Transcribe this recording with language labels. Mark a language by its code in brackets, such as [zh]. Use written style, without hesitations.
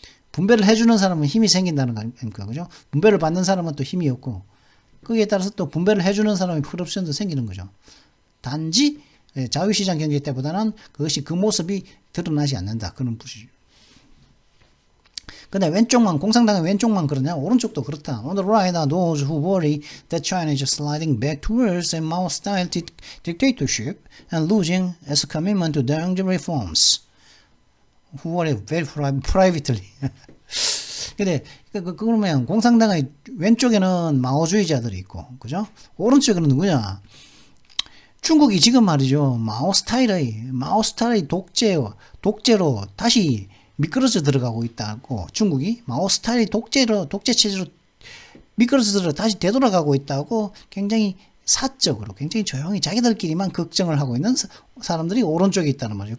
[ko] 분배를 해주는 사람은 힘이 생긴다는 거니까, 그죠? 분배를 받는 사람은 또 힘이 없고, 거기에 따라서 또 분배를 해주는 사람의 커럽션도 생기는 거죠. 단지 자유시장 경제 때보다는 그것이 그 모습이 드러나지 않는다. 그런 뜻이죠. 근데 왼쪽만, 공산당의 왼쪽만 그러냐? 오른쪽도 그렇다. [en] On the right are those who worry that China is sliding back towards a Mao-style dictatorship and losing its commitment to the reforms. Who worry very privately. [ko] 근데 그러면 공산당의 왼쪽에는 마오주의자들이 있고, 그죠? 오른쪽에는 누구냐? 중국이 지금 말이죠. 마오 스타일의 독재로 다시 미끄러져 들어가고 있다고, 중국이 마오 스타일의 독재 체제로 미끄러져 들어 다시 되돌아가고 있다고 굉장히 사적으로 굉장히 조용히 자기들끼리만 걱정을 하고 있는 사람들이 오른쪽에 있다는 말이죠.